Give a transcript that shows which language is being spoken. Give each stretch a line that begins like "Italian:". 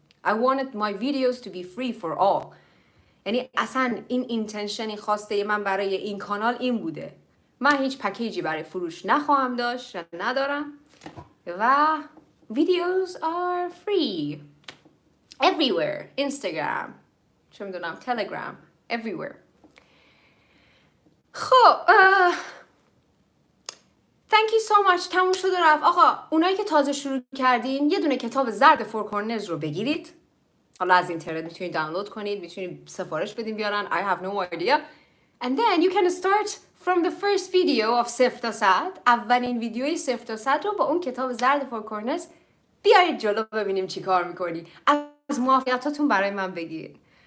English: I wanted my videos to be free for all.
Persian: یعنی اصلا این اینتنشنی خواسته من برای این کانال این بوده. من هیچ پکیجی برای فروش نخواهم داشت، ندارم، و
English: videos are free everywhere.
Persian: Instagram، چه میدونم، تلگرام، everywhere.
English: خب thank you so much.
Persian: تموم شد و رفت. آقا اونایی که تازه شروع کردین یه دونه کتاب زرد فور کورنرز رو بگیرید. حالا از اینترنت میتونید دانلود کنید، میتونید سفارش بدین بیارن.
English: I have no idea. And then you can start from the first video of 0 تا 100.
Persian: اولین ویدیوی 0 تا 100 رو با اون کتاب زرد فور کورنرز بیایید جلو، ببینیم چی کار میکنی. از موفقیتاتون برای من بگید.